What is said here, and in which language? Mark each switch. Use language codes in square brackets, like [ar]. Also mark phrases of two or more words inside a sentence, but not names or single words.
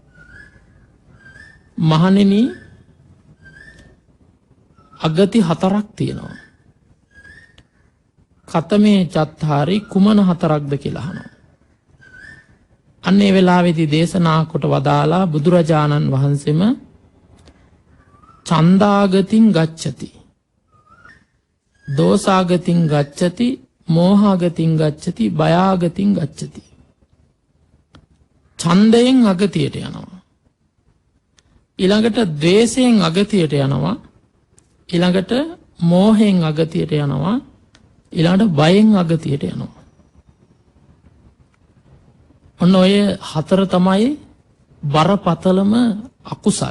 [si] මහණෙනි, අගති හතරක් තියෙනවා. [pi] කතමේ චත්තාරි, [si] කුමන හතරක්ද කියලා අහනවා. අන්නේ වෙලාවේදී දේශනා කොට වදාලා බුදුරජාණන් වහන්සේම [pi] ඡන්දාගතින් ගච්ඡති, දෝසාගතින් ගච්ඡති, මෝහාගතින් ගච්ඡති, බයාගතින් ගච්ඡති. [si] ඡන්දයෙන් අගතියට යනවා. ඊළඟට ද්වේෂයෙන් අගතියට යනවා. ඊළඟට මෝහයෙන් අගතියට යනවා. ඊළඟට බයෙන් අගතියට යනවා. ඔන්න ඔය හතර තමයි බරපතලම අකුසල්.